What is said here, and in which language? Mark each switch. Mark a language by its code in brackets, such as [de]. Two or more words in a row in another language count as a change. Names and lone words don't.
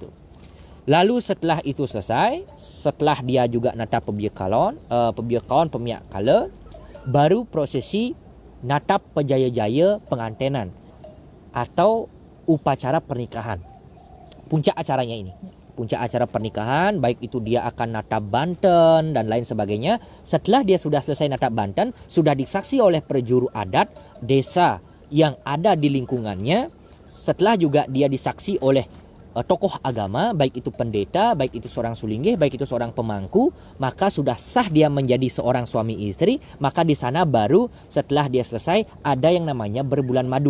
[id] Lalu setelah itu selesai, setelah dia juga [ban] natap pebiakaon, [id] pemiak kala, baru prosesi [ban] natap pejaya-jaya pengantenan [id] atau upacara pernikahan. Puncak acaranya ini, puncak acara pernikahan, baik itu dia akan [ban] natap banten [id] dan lain sebagainya. Setelah dia sudah selesai [ban] natap banten, [id] sudah disaksi oleh perjuru adat desa yang ada di lingkungannya, setelah juga dia disaksi oleh tokoh agama, baik itu pendeta, baik itu seorang sulinggih, baik itu seorang pemangku, maka sudah sah dia menjadi seorang suami istri. Maka di sana baru setelah dia selesai ada yang namanya berbulan madu.